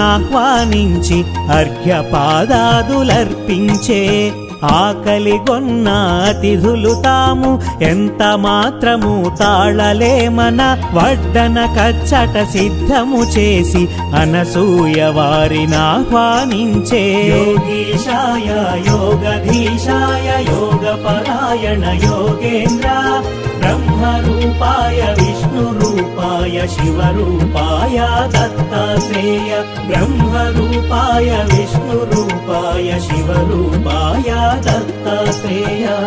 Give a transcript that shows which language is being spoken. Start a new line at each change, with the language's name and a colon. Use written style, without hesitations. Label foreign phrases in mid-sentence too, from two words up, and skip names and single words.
Telugu: ఆహ్వానించి అర్ఘ్యపాదాదులర్పించే ఆకలిగొన్న అతిథులు తాము ఎంత మాత్రము తాళలేమన వడ్డన కచ్చట సిద్ధము చేసి అనసూయ వారిని ఆహ్వానించే
Sanskrit: యోగీశాయ యోగధీశాయ యోగపరాయణ योगेन्द्र ब्रह्मरूपाय विष्णुरूपाय शिवरूपाय दत्तात्रेय ब्रह्मरूपाय विष्णुरूपाय शिवरूपाय दत्तात्रेय